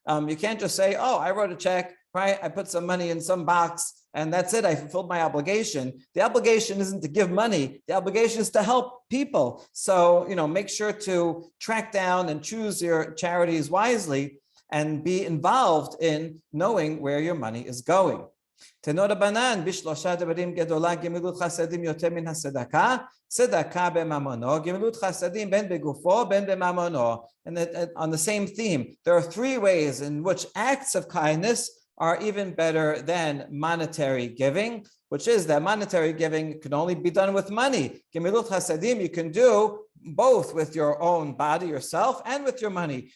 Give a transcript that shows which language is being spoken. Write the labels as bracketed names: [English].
[English] You can't just say, oh, I wrote a check, right? I put some money in some box and that's it. I fulfilled my obligation. The obligation isn't to give money. The obligation is to help people. So, make sure to track down and choose your charities wisely and be involved in knowing where your money is going. [Hebrew] תנו רבנן בשלושה דברים גדולה גמילות חסדים יותר מן הצדקה, צדקה בממונו, גמילות חסדים בין בגופו בין בממונו. [English] And on the same theme, there are three ways in which acts of kindness are even better than monetary giving, which is that monetary giving can only be done with money. Gemilut chasadim, you can do both with your own body, yourself, and with your money.